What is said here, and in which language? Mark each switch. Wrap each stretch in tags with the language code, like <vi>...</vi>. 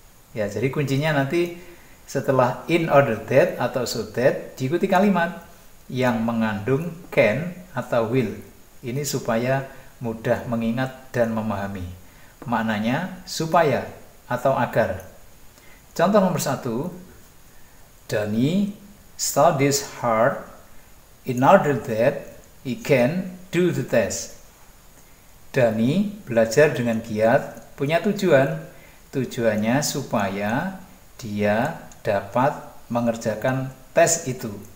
<id>Ya, jadi kuncinya nanti setelah in order that atau so that diikuti kalimat yang mengandung can atau will. Ini supaya mudah mengingat dan memahami. Maknanya supaya atau agar. Contoh nomor 1,</id> <en>Danny studies hard in order that he can do the test.</en> <id>Danny belajar dengan giat, punya tujuan. Tujuannya supaya dia dapat mengerjakan tes itu.</id>